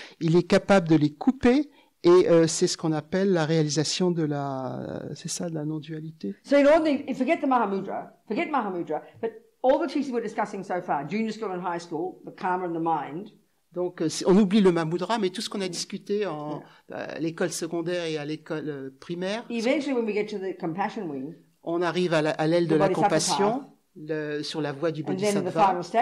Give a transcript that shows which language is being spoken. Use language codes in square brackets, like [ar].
[fr] Il est capable de les couper. Et c'est ce qu'on appelle la réalisation de la non-dualité. [en] So forget Mahamudra, but all the teachings we're discussing so far, junior school and high school, the karma and the mind. [fr] Donc on oublie le Mahamudra, mais tout ce qu'on a discuté à l'école secondaire et à l'école primaire. [en] Eventually, when we get to the compassion wing, [fr] on arrive à l'aile de la compassion. Sur la voie du Bodhisattva.